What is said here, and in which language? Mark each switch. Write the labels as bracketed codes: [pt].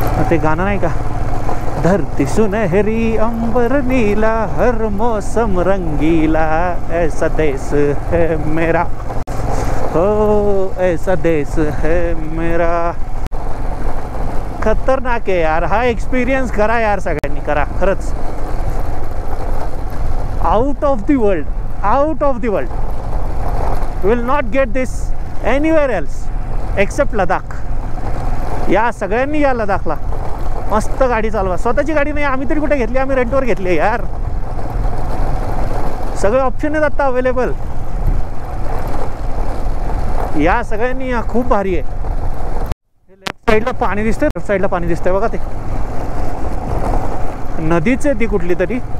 [mr] ते गाणं नाही का, [hi] धरती सुनहरी अंबर नीला हर मौसम रंगीला ऐसा देश है मेरा, हो ऐसा देश है मेरा. [mr] खतरनाक आहे यार हा एक्सपिरियन्स. करा यार सगळ्यांनी, करा खरंच. [en] Out of the world, out of the world. Will not get this anywhere else except Ladakh. [mr] या सगळ्यांनी या लडाखला मस्त गाडी चालवा. स्वतःची गाडी नाही, आम्ही तरी कुठे घेतली, आम्ही रेंटवर घेतली यार. सगळे ऑप्शन आहेत आता अवेलेबल. या सगळ्यांनी या, खूप भारी आहे. लेफ्ट साईडला पाणी दिसतंय, लेफ्ट साईडला पाणी दिसतंय बघा. ते नदीच आहे ती कुठली तरी.